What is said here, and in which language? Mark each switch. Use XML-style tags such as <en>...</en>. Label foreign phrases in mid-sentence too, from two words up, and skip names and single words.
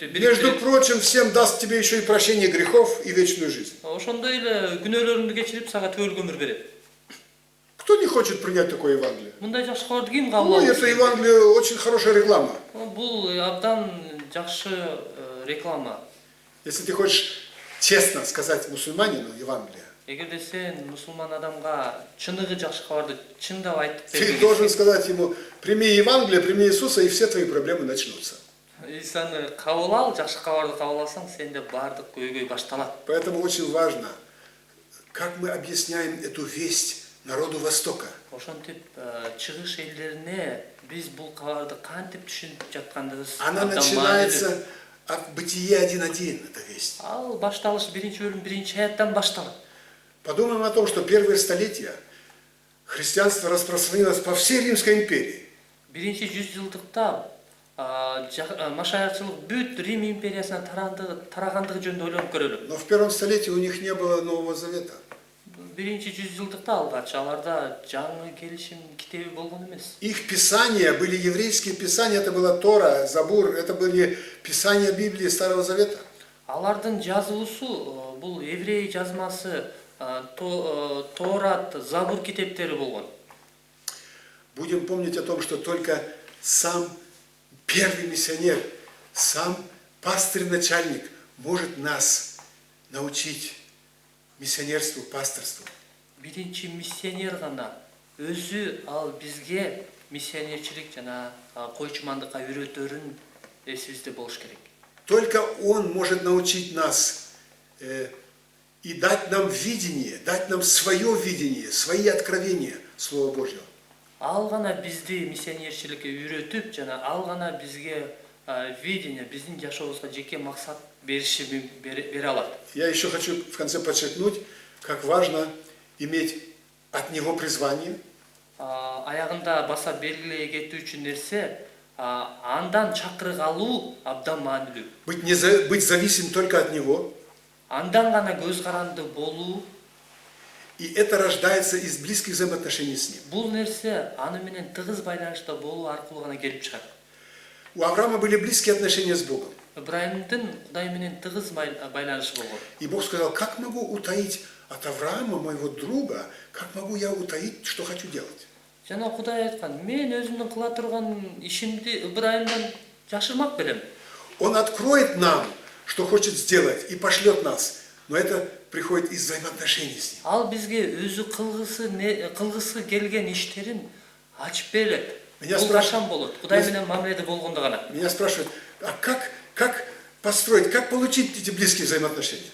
<ru>Между прочим, всем даст тебе еще и прощение грехов и вечную жизнь.</ru> <ky>Ошондой эле күнөөлөрүңдү кечирип сага төбөл өмүр берет.</ky> <ru>Кто не хочет принять такое Евангелие?</ru> <ky>Мындай жакшы кабарды ким</ky> <ru>Ну,</ru> <ky>кабыл</ky> <ru>это Евангелие очень хорошая реклама.</ru> <ky>Бул абдан жакшы реклама.</ky> <ru>Если ты хочешь честно сказать мусульманину Евангелие,</ru> <ky>Эгерде сен мусулман адамга чыныгы жакшы кабарды чындап айтып</ky> <ru>ты должен сказать ему: прими Евангелие, прими Иисуса, и все твои проблемы начнутся.</ru> <ky>Исаны кабыл ал, жакшы кабарды кабыл алсаң, сенде бардык көйгөй башталат.</ky> <ru>Поэтому очень важно, как мы объясняем эту весть народу Востока.</ru> <ky>Ошентип чыгыш элдерине биз бул кабарды кантип түшүнүп жаткандыгыбыз</ky> <ru>Она начинается от Бытия 1:1, эта весть.</ru> <ky>Ал башталыш биринчи бөлүм биринчи аяттан башталат.</ky> <ru>Подумаем о том, что первые столетия христианство распространилось по всей Римской империи.</ru> <ky>Биринчи 100 жылдыкта машаякчылык бүт Рим империясына тарагандыгы жөнүндө ойлонуп көрөлү.</ky> <ru>Но в первом столетии у них не было Нового Завета.</ru> <ky>Биринчи 100 жылдыкта алгач аларда жаңы келишим китеби болгон эмес.</ky> <ru>Их писания были еврейские писания, это была Тора, Забур, это были писания Библии Старого Завета.</ru> <ky>Алардын жазуусу бул еврей жазмасы, Торат, Забур китептери болгон.</ky> <ru>Будем помнить о том, что только сам первый миссионер, сам пастырь-начальник может нас научить миссионерству, пасторству.</ru> <ky>Биринчи миссионер гана өзү ал бизге миссионерчилик жана койчумандыкка үйрөтөрүн эсибизде болуш керек.</ky> <ru>Только он может научить нас и дать нам видение, дать нам свое видение, свои откровения Слова Божьего.</ru> <ky>Ал гана бизди миссионерчиликке үйрөтүп жана ал гана бизге видение, биздин жашообузга жеке максат бере алат.</ky> <ru>Я еще хочу в конце подчеркнуть, как важно иметь от него призвание.</ru> <ky>Аягында баса белгилей кетүү үчүн нерсе, андан чакырык алуу абдан маанилүү.</ky> <ru>Быть зависим только от него.</ru> <ky>Андан гана көз каранды болуу.</ky> <ru>И это рождается из близких взаимоотношений с ним.</ru> <ky>Бул нерсе аны менен тыгыз байланышта болуу аркылуу гана келип чыгат.</ky> <ru>У Авраама были близкие отношения с Богом.</ru> <ky>Ибраимдин Кудай менен тыгыз байланышы болгон.</ky> <ru>И Бог сказал: как могу утаить от Авраама, моего друга, как могу я утаить, что хочу делать?</ru> <ky>Жана Кудай айткан: мен өзүмдүн кыла турган ишимди Ибраимдан жашырмак белем.</ky> <ru>Он откроет нам, что хочет сделать, и пошлет нас. Но это приходит из взаимоотношений с ним.</ru> <ky>Ал бизге өзү кылгысы келген иштерин ачып берет. Бул качан болот? Кудай менен мамиледе болгондо гана.</ky> <ru>Меня спрашивают: а как построить, как получить эти близкие взаимоотношения?</ru>